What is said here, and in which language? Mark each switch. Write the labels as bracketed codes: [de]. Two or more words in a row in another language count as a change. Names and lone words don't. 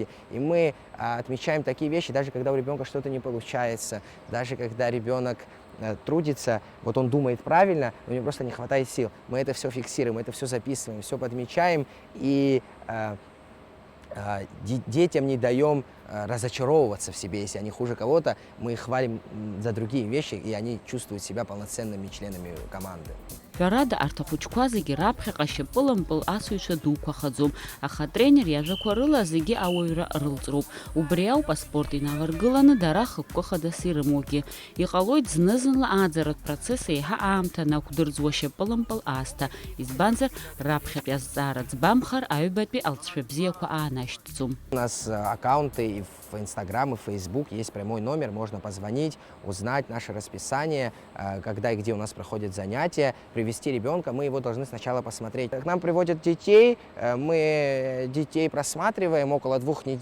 [ru] И мы отмечаем такие вещи, даже когда у ребенка что-то не получается, даже когда ребенок трудится, вот он думает правильно, но у него просто не хватает сил. Мы это все фиксируем, мы это все записываем, все подмечаем, и детям не даем разочаровываться в себе, если они хуже кого-то, мы их хвалим за другие вещи, и они чувствуют себя полноценными членами команды. [ab] Ҳәарада арҭ ахәыҷқәа зегьы раԥхьаҟа шьапылампыл асыҩцәа дуқәахаӡом, аха атренер иажәақәа рыла зегьы ауаҩра рылҵроуп. Убри ауп аспорт инаваргыланы дара хықәкы хадас ирымоугьы. Иҟалоит зны-зынла аӡаратә процесс еиҳа аамҭа нақәдырӡуа шьапылампыл аасҭа, избанзар раԥхьатәи азҵаара ӡбамхар аҩбатәи алҵшәа бзиақәа аанашьҭӡом. [ru] У нас аккаунты и в в Инстаграм и в Фейсбук есть прямой номер, можно позвонить, узнать наше расписание, когда и где у нас проходят занятия, привести ребенка. Мы его должны сначала посмотреть. К нам приводят детей, мы детей просматриваем около 2 недель.